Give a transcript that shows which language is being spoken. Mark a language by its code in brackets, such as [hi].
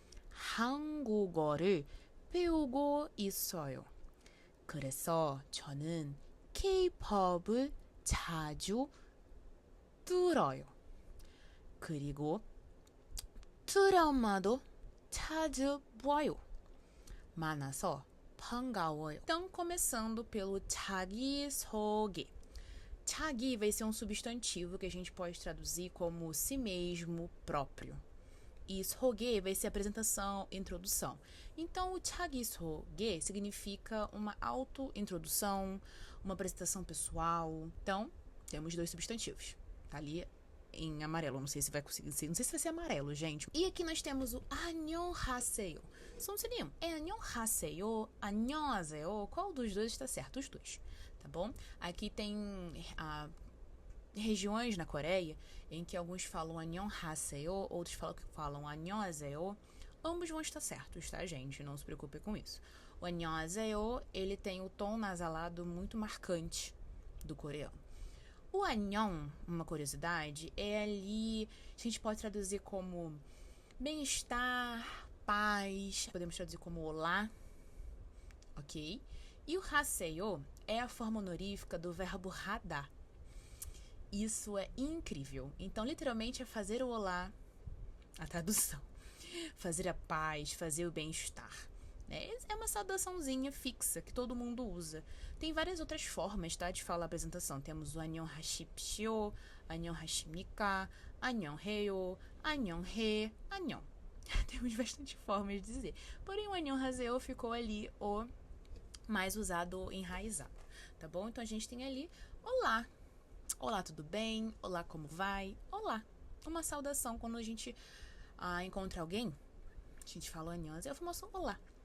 [ko] 한국어를 배우고 있어요. 그래서 저는 K-팝을 자주 들어요. 그리고 드라마도 자주 봐요. 많아서 반가워요. [pt] Então, começando pelo 자기소개. 자기 vai ser um substantivo que a gente pode traduzir como si mesmo, próprio. E 소개 vai ser apresentação, introdução. Então, o 자기소개 significa uma auto-introdução, uma apresentação pessoal. Então, temos dois substantivos. Tá ali em amarelo. Não sei se vai conseguir ser. Não sei se vai ser amarelo, gente. E aqui nós temos o 안녕하세요. São sinônimos. [ko] É 안녕하세요, 안녕하세요. [pt] Qual dos dois está certo? Os dois. Tá bom? Aqui tem regiões na Coreia em que alguns falam 안녕하세요, outros falam 안녕하세요. Ambos vão estar certos, tá, gente? Não se preocupe com isso. O 안녕하세요, ele tem o tom nasalado muito marcante do coreano. O 안녕, uma curiosidade, é ali, a gente pode traduzir como bem-estar, paz, podemos traduzir como olá, ok? E o haseyo é a forma honorífica do verbo hadar. Isso é incrível. Então, literalmente, é fazer o olá, a tradução. Fazer a paz, fazer o bem-estar. É uma saudaçãozinha fixa que todo mundo usa. Tem várias outras formas, tá, de falar a apresentação. [ko] Temos o 안녕하십시오, 안녕하십니까, 안녕해요, 안녕해, 안녕. [pt] Temos bastante formas de dizer. Porém, o 안녕하세요 ficou ali o mais usado, enraizado, tá bom? Então, a gente tem ali olá. Olá, tudo bem? Olá, como vai? Olá. Uma saudação quando a gente encontra alguém. A gente fala 안녕하세요, é o famoso olá.